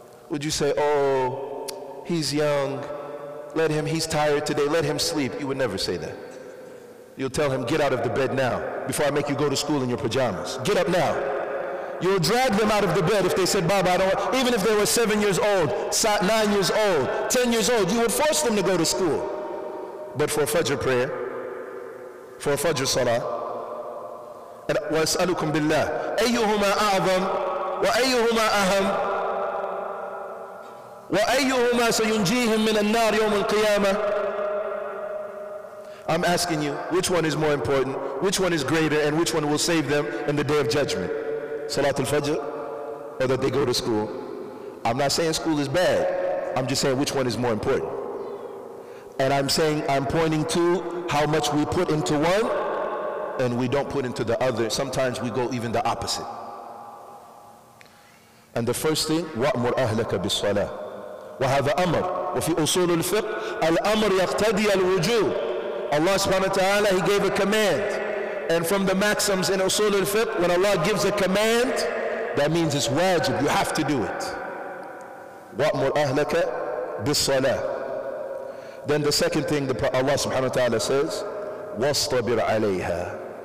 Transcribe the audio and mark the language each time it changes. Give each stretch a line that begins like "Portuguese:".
English: Would you say, oh, he's young, let him, he's tired today, let him sleep? You would never say that. You'll tell him, get out of the bed now, before I make you go to school in your pajamas. Get up now. You'll drag them out of the bed if they said, Baba, I don't want, even if they were 7 years old, 9 years old, 10 years old, you would force them to go to school. But for Fajr prayer, for Fajr Salah, and
Arabic: وَأَسْأَلُكُمْ بِاللَّهِ أَيُّهُمَا أَعْظَمْ وَأَيُّهُمَا أَهَمْ وَأَيُّهُمَا سَيُنْجِيهِمْ مِنَ النَّارِ يَوْمَ الْقِيَامَةِ.
English: I'm asking you, which one is more important, which one is greater, and which one will save them in the day of judgment? Salatul Fajr, or that they go to school? I'm not saying school is bad. I'm just saying which one is more important. And I'm saying, I'm pointing to how much we put into one and we don't put into the other. Sometimes we go even the opposite. And the first thing,
Arabic: وَأْمُرْ أَهْلَكَ بِالصَّلَاةِ وَهَذَا أَمْرٌ وَفِي أُصُولِ الْفِقْهِ الْأَمْرُ يَقْتَدِي الْوُجُوبِ.
English: Allah subhanahu wa ta'ala, He gave a command. And from the maxims in Usul al-Fiqh, when Allah gives a command, that means it's wajib, you have to do it.
Arabic: وَأْمُرْ أَهْلَكَ بِالصَّلَاةِ.
English: Then the second thing Allah subhanahu wa ta'ala says,
Arabic: وَاصْطَبِرْ عَلَيْهَا.